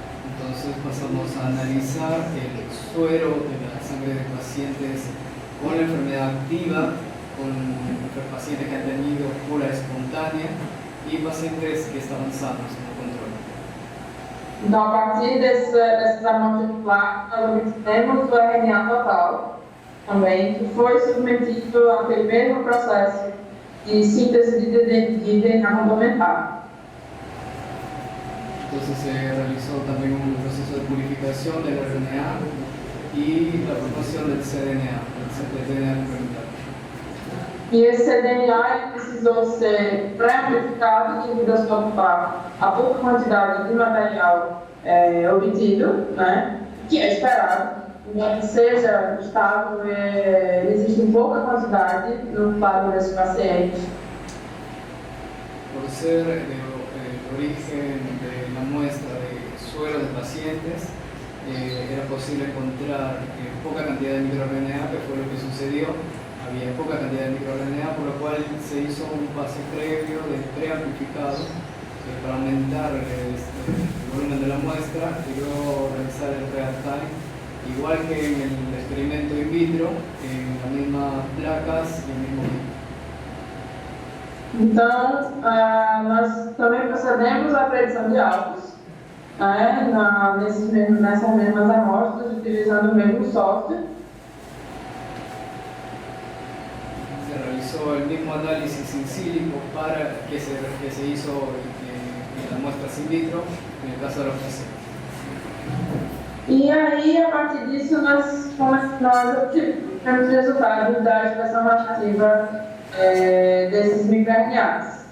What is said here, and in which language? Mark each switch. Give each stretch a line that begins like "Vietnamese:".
Spanish: Entonces pasamos a analizar el suero de la sangre de pacientes con la enfermedad activa, con pacientes que han tenido cura espontánea y pacientes que estaban sanos en control.
Portuguese: Então, a partir dessas amostras de plasma, nós obtemos o RNA total também, que foi submetido àquele mesmo processo de síntese de DNA complementar.
Spanish: Entonces se realizó también un proceso de purificación del RNA y la formación del cDNA, del DNA complementario.
Portuguese: E esse cDNA precisou ser pré-amplificado devido a pouca quantidade de material obtido, né, que é esperado. Embora seja estável, existe pouca quantidade no quadro desses pacientes.
Spanish: Por ser el origen de la muestra de suero de pacientes, era posible encontrar poca cantidad de microRNA, que fue lo que sucedió. Había poca cantidad de microRNA, por lo cual se hizo un pase previo de preamplificado para aumentar el volumen de la muestra y luego realizar el real time, igual que en el experimento in vitro, en las mismas placas y el mismo equipo.
Portuguese: Então, nós também procedemos à predição de alvos, né, nessas mesmas amostras, utilizando o mesmo software.
Spanish: Se realizó el mismo análisis in silico que se hizo en las muestras in vitro, en el caso de la paciente.
Portuguese: E aí, a partir disso, nós obtivemos resultados da expressão nativa desses microRNAs.